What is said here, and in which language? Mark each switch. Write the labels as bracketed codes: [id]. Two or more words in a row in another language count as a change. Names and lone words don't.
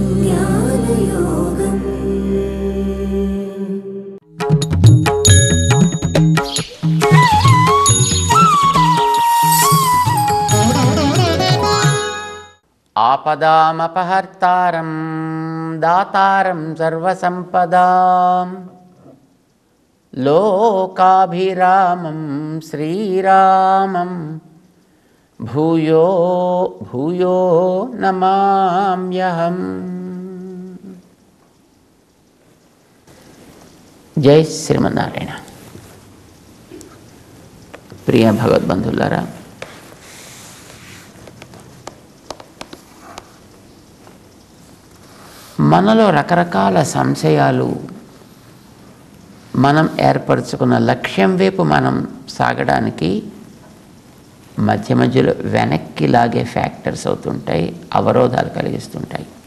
[sa] आपदामपहर्तारं दातारं सर्वसंपदां लोकाभिरामं श्रीरामं भूयो भूयो नमाम्यहम्। जय श्रीमन्नारायण। [te] ప్రియ భగవద్బంధులారా, మనలో రకరకాల సంశయాలు, మనం ఏర్పరచుకున్న లక్ష్యం వైపు మనం సాగడానికి మధ్య మధ్యలో వెనక్కి లాగే ఫ్యాక్టర్స్ అవుతుంటాయి, అవరోధాలు కలిగిస్తుంటాయి.